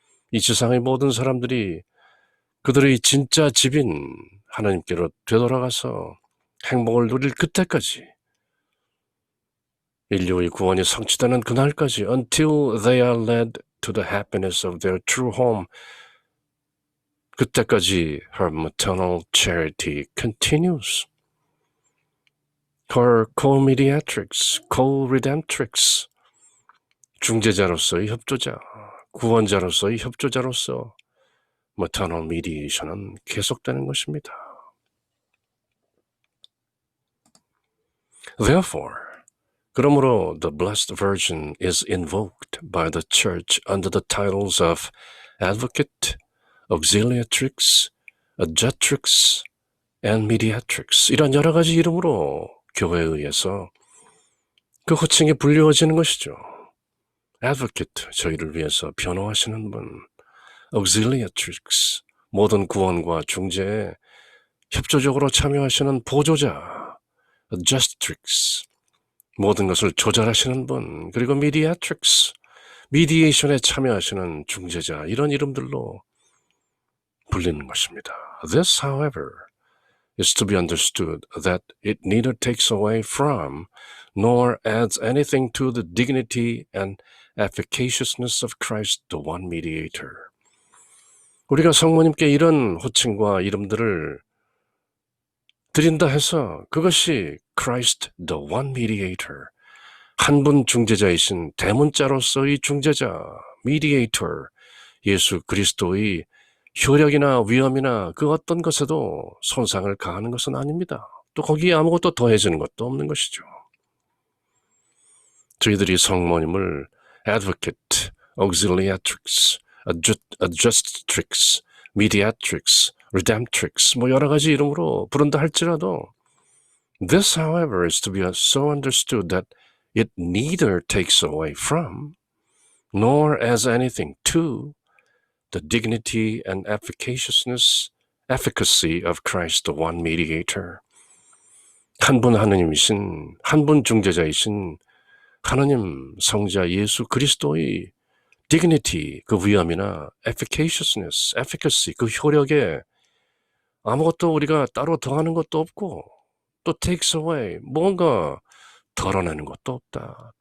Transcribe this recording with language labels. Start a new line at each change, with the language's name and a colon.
Korean: 이 지상의 모든 사람들이 그들의 진짜 집인 하나님께로 되돌아가서 행복을 누릴 그때까지, 인류의 구원이 성취되는 그날까지,
English: until they are led to the happiness of their true home,
Korean: 그때까지
English: her maternal charity continues. her co-mediatrix, co-redemptrix,
Korean: 중재자로서의 협조자, 구원자로서의 협조자로서 maternal mediation은 계속되는 것입니다.
English: Therefore,
Korean: 그러므로
English: the Blessed Virgin is invoked by the Church under the titles of Advocate, Auxiliatrix, Adjutrix, and Mediatrix
Korean: 이런 여러 가지 이름으로 교회에 의해서 그 호칭이 불리워지는 것이죠. Advocate, 저희를 위해서 변호하시는 분, Auxiliatrix, 모든 구원과 중재에 협조적으로 참여하시는 보조자, Adjustrix, 모든 것을 조절하시는 분, 그리고 Mediatrix, 미디에이션에 참여하시는 중재자, 이런 이름들로 불리는 것입니다.
English: This, however, is to be understood that it neither takes away from nor adds anything to the dignity and efficaciousness of Christ, the one mediator.
Korean: 우리가 성모님께 이런 호칭과 이름들을 드린다 해서 그것이
English: Christ, the one mediator,
Korean: 한 분 중재자이신 대문자로서의 중재자, mediator, 예수 그리스도의 효력이나 위엄이나 그 어떤 것에도 손상을 가하는 것은 아닙니다. 또 거기에 아무것도 더해지는 것도 없는 것이죠. 저희들이 성모님을
English: advocate, auxiliatrix, adjustrix, mediatrix, redemptrix
Korean: 뭐 여러 가지 이름으로 부른다 할지라도
English: this, however, is to be so understood that it neither takes away from nor adds anything to the dignity and efficacy of Christ, the one mediator.
Korean: 한 분 하느님이신, 한 분 중재자이신 하느님 성자 예수 그리스도의 dignity, 그 위엄이나 efficacy, 그 효력에 아무것도 우리가 따로 더하는 것도 없고 또 takes away, 뭔가 덜어내는 것도 없다.